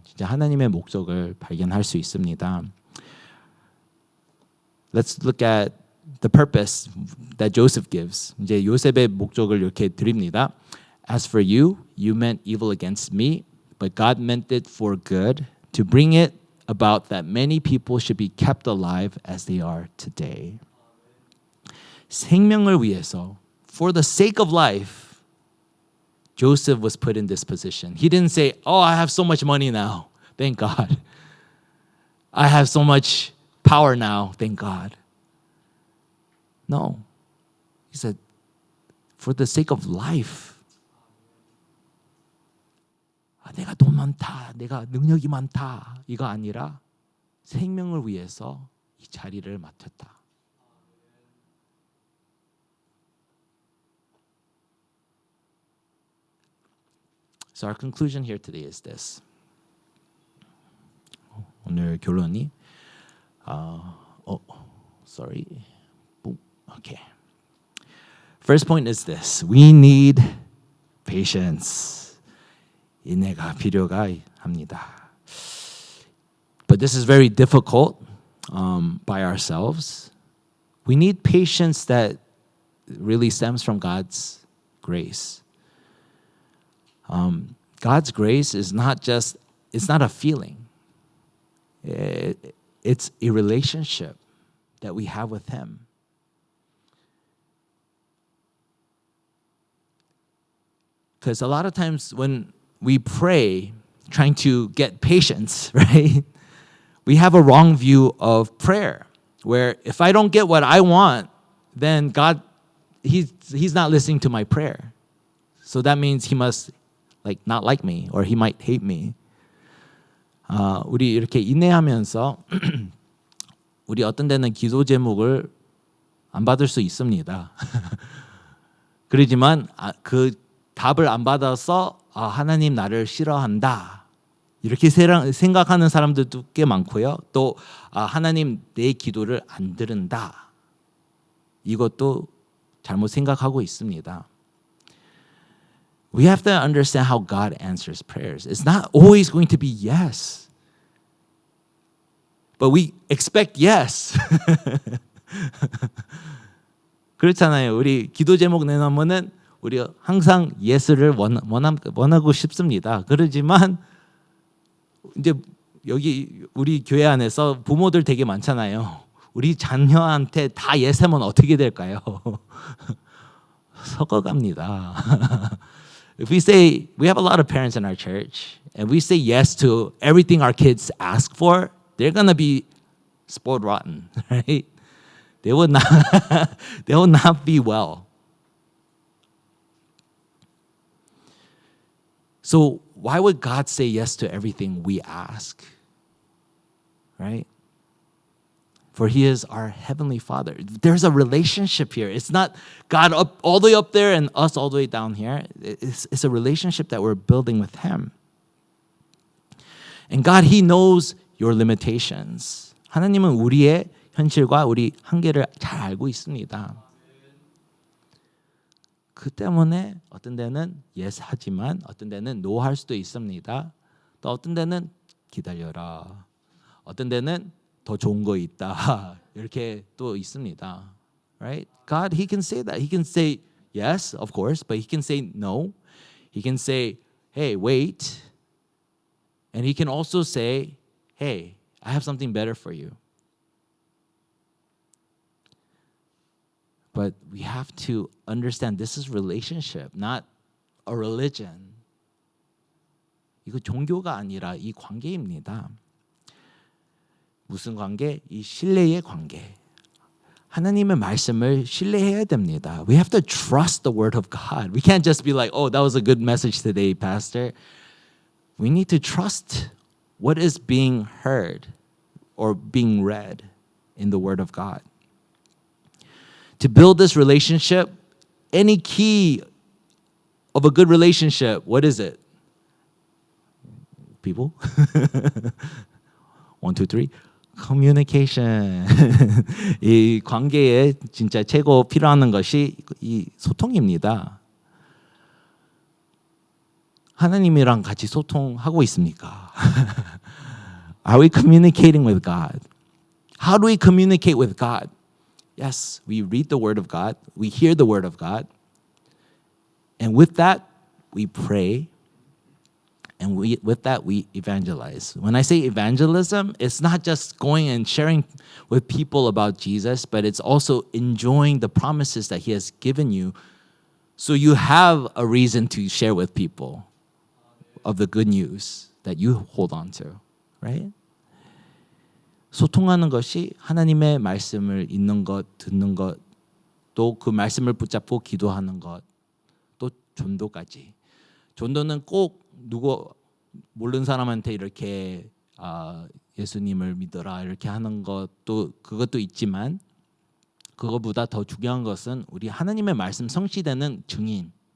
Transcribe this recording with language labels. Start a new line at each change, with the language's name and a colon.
Korean: 진짜 하나님의 목적을 발견할 수 있습니다.
English: Let's look at the purpose that Joseph gives.
Korean: 이제 요셉의 목적을 이렇게 드립니다.
English: As for you, you meant evil against me, but God meant it for good, to bring it about that many people should be kept alive as they are today.
Korean: 생명을 위해서,
English: for the sake of life, Joseph was put in this position. He didn't say, oh, I have so much money now, thank God. I have so much power now, thank God. No. He said, for the sake of life.
Korean: 내가 돈 많다, 내가 능력이 많다, 이거 아니라 생명을 위해서 이 자리를 맡았다.
English: So our conclusion here today is this.
Korean: 오늘 결론이 sorry.
English: Okay. First point is this. We need patience.
Korean: 인내가 필요가 합니다.
English: But this is very difficult by ourselves. We need patience that really stems from God's grace. God's grace is it's not a feeling. It's a relationship that we have with Him. Because a lot of times when we pray trying to get patience, right? We have a wrong view of prayer, where if I don't get what I want, then God, He's not listening to my prayer. So that means He must not like me, or He might hate me.
Korean: 우리 이렇게 인내하면서 우리 어떤 데는 기도 제목을 안 받을 수 있습니다. 그러지만 그 답을 안 받아서 하나님 나를 싫어한다. 이렇게 생각하는 사람들도 꽤 많고요. 또 하나님 내 기도를 안 들은다. 이것도 잘못 생각하고 있습니다.
English: We have to understand how God answers prayers. It's not always going to be yes. But we expect yes.
Korean: 그렇잖아요. 우리 기도 제목 내놓으면은 우리 항상 예스를 원하고 싶습니다. 그러지만 이제 여기 우리 교회 안에서 부모들 되게 많잖아요. 우리 자녀한테 다 예스하면 어떻게 될까요? 썩어갑니다.
English: If we say, we have a lot of parents in our church, and we say yes to everything our kids ask for, they're going to be spoiled rotten, right? They will not be well. So why would God say yes to everything we ask? Right? For He is our Heavenly Father. There's a relationship here. It's not God up all the way up there and us all the way down here. It's a relationship that we're building with Him. And God, He knows your limitations.
Korean: 하나님은 우리의 현실과 우리 한계를 잘 알고 있습니다. 그 때문에 어떤 데는 yes 하지만 어떤 데는 no 할 수도 있습니다. 또 어떤 데는 기다려라. 어떤 데는 더 좋은 거 있다. 이렇게 또 있습니다.
English: Right? God, He can say that. He can say yes, of course, but He can say no. He can say, hey, wait. And he can also say, hey, I have something better for you. But we have to understand this is relationship, not a religion.
Korean: 이거 종교가 아니라 이 관계입니다. 무슨 관계? 이 신뢰의 관계. 하나님의 말씀을 신뢰해야 됩니다.
English: We have to trust the word of God. We can't just be like, oh, that was a good message today, Pastor. We need to trust what is being heard or being read in the word of God. To build this relationship, any key of a good relationship, what is it? People? 1, 2, 3. Communication.
Korean: 이 관계에 진짜 최고 필요한 것이 이 소통입니다. 하나님이랑 같이 소통하고 있습니까?
English: Are we communicating with God? How do we communicate with God? Yes, we read the Word of God. We hear the Word of God. And with that, we pray. And with that, we evangelize. When I say evangelism, it's not just going and sharing with people about Jesus, but it's also enjoying the promises that He has given you so you have a reason to share with people of the good news that you hold on to, right?
Korean: 소통하는 것이 하나님의 말씀을 읽는 것, 듣는 것, 또 그 말씀을 붙잡고 기도하는 것, 또 전도까지. 전도는 꼭 누구 모르는 사람한테 이렇게 예수님을 믿어라 이렇게 하는 것도 그것도 있지만 그것보다 더 중요한 것은 우리 하나님의 말씀 성취되는 증인.